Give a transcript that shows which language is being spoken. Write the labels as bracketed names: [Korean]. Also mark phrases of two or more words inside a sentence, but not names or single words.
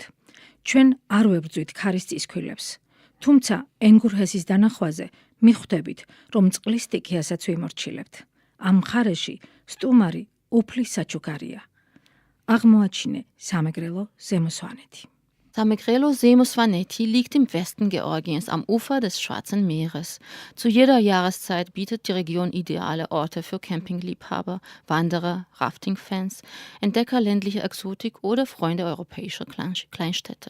[Georgian] ჩვენ არ ვებრძვით ქარის წისქვილებს. თუმცა ენგურჰესის დანახვაზე მიხვდებით, რომ წყლის სტიქიასაც ვიმორჩილებთ. ამ მხარეში სტუმარი უფლის საჩუქარია. აღმოაჩინე სამეგრელო ზემოსვანეთი. [German] Samegrelo Seemusvaneti liegt im Westen Georgiens am Ufer des Schwarzen Meeres. Zu jeder Jahreszeit bietet die Region ideale Orte für Campingliebhaber, Wanderer, Rafting-Fans, Entdecker ländlicher Exotik oder Freunde europäischer Kleinstädte.